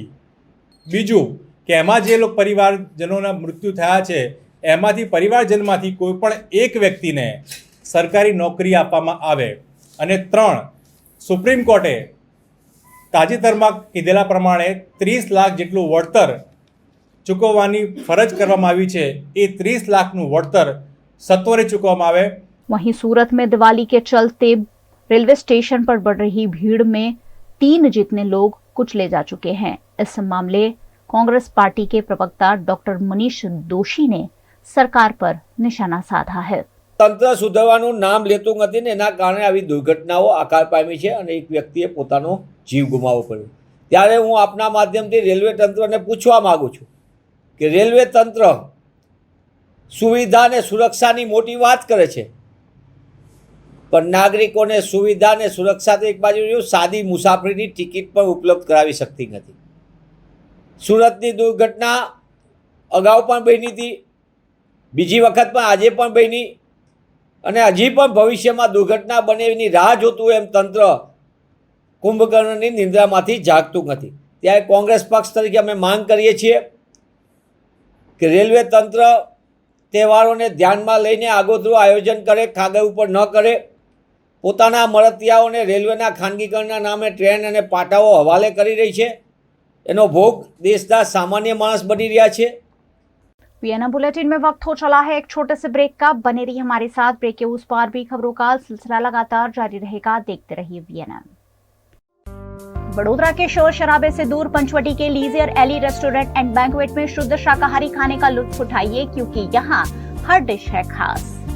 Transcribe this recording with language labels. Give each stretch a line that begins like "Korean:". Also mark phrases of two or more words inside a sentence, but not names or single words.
Gujarati: બીજું કે એમાં જે લોક પરિવારજનોના મૃત્યુ થયા છે એમાંથી પરિવારજનમાંથી કોઈપણ એક વ્યક્તિને સરકારી નોકરી આપવામાં આવે। અને 3 સુપ્રીમ કોર્ટે તાજેતરમાં કીધેલા પ્રમાણે 30 લાખ जेटલું વળતર ચૂકવવાની ફરજ કરવામાં આવી છે એ 30 લાખનું વળતર સત્વરે ચૂકવવામાં આવે।
Hindi: वहीं सूरत में दिवाली के चलते रेलवे स्टेशन पर बढ़ रही भीड़ में 3 जितने लोग कुचले जा चुके हैं। इस मामले कांग्रेस पार्टी के प्रवक्ता डॉक्टर मनीष दोशी ने सरकार पर निशाना साधा है।
Gujarati: તંત્ર સુધરવાનું નામ લેતું નથી ને એના કારણે આવી દુર્ઘટનાઓ આકાર પામી છે અને એક વ્યક્તિએ પોતાનો જીવ गुमावવો પડ્યો। ત્યારે હું આપના માધ્યમથી રેલવે તંત્રને પૂછવા માગું છું કે રેલવે તંત્ર સુવિધા ને સુરક્ષાની મોટી વાત કરે છે પણ નાગરિકોને સુવિધા ને સુરક્ષા તો એક બાજુ સાદી મુસાફરીની ટિકિટ પણ ઉપલબ્ધ કરાવી શકતી નથી। સૂરતની દુર્ઘટના અગાઉ પણ બની થી, બીજી વખત પણ આજે પણ બની અને હજી પણ ભવિષ્યમાં દુર્ઘટના બને એની રાહ જોતું એમ તંત્ર કુંભકર્ણની નિંદ્રામાંથી જાગતું નથી। ત્યારે કોંગ્રેસ પક્ષ તરીકે અમે માંગ કરીએ છીએ કે રેલવે તંત્ર તહેવારોને ધ્યાનમાં લઈને આગોતરું આયોજન કરે, કાગળ ઉપર ન કરે। પોતાના મળતિયાઓને રેલવેના ખાનગીકરણના નામે ટ્રેન અને પાટાઓ હવાલે કરી રહી છે। એનો ભોગ દેશના સામાન્ય માણસ બની રહ્યા છે।
Hindi: वीएनए बुलेटिन में वक्त हो चला है एक छोटे से ब्रेक का। बने रहिए हमारे साथ। ब्रेक के उस पार भी खबरों का सिलसिला लगातार जारी रहेगा। देखते रहिए वीएनए। बड़ोदरा के शोर शराबे से दूर पंचवटी के लीजियर एली रेस्टोरेंट एंड बैंक्वेट में शुद्ध शाकाहारी खाने का लुत्फ उठाइए, क्योंकि यहाँ हर डिश है खास।